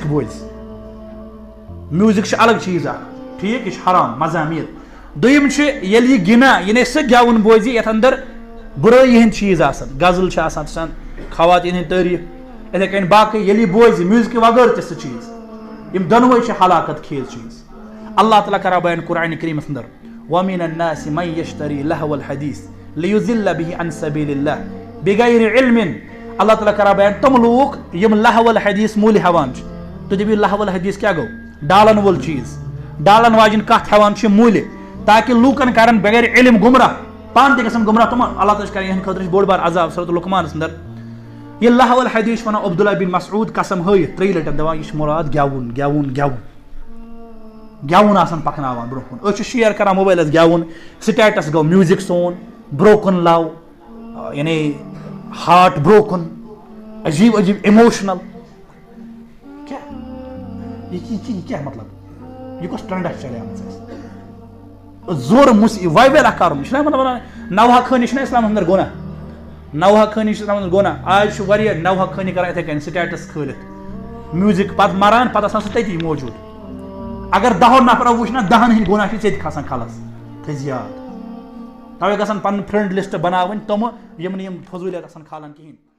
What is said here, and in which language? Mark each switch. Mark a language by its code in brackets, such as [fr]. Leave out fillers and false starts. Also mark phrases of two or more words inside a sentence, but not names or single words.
[ks] بوزِ میوٗزِک چھُ الگ چیٖز اکھ ٹھیٖک یہِ چھُ حرام مزامیٖر دوٚیِم چھُ ییٚلہِ یہِ گِنٛدان یعنی سُہ گٮ۪وُن بوزِ یتھ اندر بُرٲیی ہٕنٛدۍ چیٖز آسان غزل چھِ آسان سۄ خواتیٖن ہٕنٛدۍ تعریٖف یِتھٕے کٔنۍ باقٕے ییٚلہِ یہِ بوزِ میوٗزکہٕ وغٲر تہِ سُہ چیٖز یِم دۄنوَے چھِ ہلاکت خیز چیٖز اللہ تعالیٰ کران بیان قرآنہِ کریٖمس اندر [ar] وَمِنَ النَّاسِ مَن یَشْتَرِی لَہْوَ الْحَدیٖث لِیُضِلَّ بِهِ عَن سَبِیلِ اللہِ بِغَیرِ عِلْمٍ [ks] اللہ تعالیٰ کران بیان تِم لوٗکھ یِم [ar] لَہوَ الحدیٖث [ks] موٗلہِ ہٮ۪وان چھِ تُہۍ دٔپِو [ar] لَہوَ الحدیٖث [ks] کیاہ گوٚو ڈالن وول چیٖز ڈالن واجیٚنۍ کتھ ہٮ۪وان چھِ موٗلہِ تاکہِ لوٗکن کرن بغیر علم گُمراہ پانہٕ تہِ گژھن گُمراہ تِمن اللہ تعالیٰ چھِ کران یِہنٛدِ خٲطرٕ چھُ بوٚڑ بار عذاب سورۃ لقمانس اندر یہِ [ar] لَہوَ الحدیٖث [ks] چھُ ونان عبداللہ بن مسعوٗد قسم ہٲیِتھ 3 لٹہِ دپان یہِ چھُ مُراد گٮ۪وُن گٮ۪وُن گٮ۪وُن گٮ۪وُن آسان پکناوان برونٛہہ کُن أسۍ چھِ شیر کران موبایلس گٮ۪وُن سٹیٹس گوٚو میوٗزک [en] song broken love [ks] یعنی [en] heart broken [ks] عجیب عجیب اِموشنل یہِ کیاہ مطلب یہِ کۄس ٹرینڈا چھِ چلیمٕژ اَسہِ زورٕ وایویل اکھ کرُن یہِ چھُنہ مطلب ونان نوحہ خٲنی چھُنہ اِسلامس اندر گۄناہ نوحہ خٲنی چھِ اِسلامس اندر گۄناہ آز چھُ واریاہ نوحہ خٲنی کران یِتھٕے کٔنۍ سٹیٹس کھٲلِتھ میوٗزک پتہٕ مران پتہٕ آسان سُہ تٔتی موٗجوٗد اگر 10 نفرو وٕچھ نہ 10 ہٕنٛدۍ گۄناہ چھِ ژےٚ تہِ کھسان کھلس تھٲیزِ یاد تَوے گژھن پنُن [en] friend list [ks] بناوٕنۍ تِمہٕ یِم نہٕ یِم فضوٗلیت آسان کھالان کِہینۍ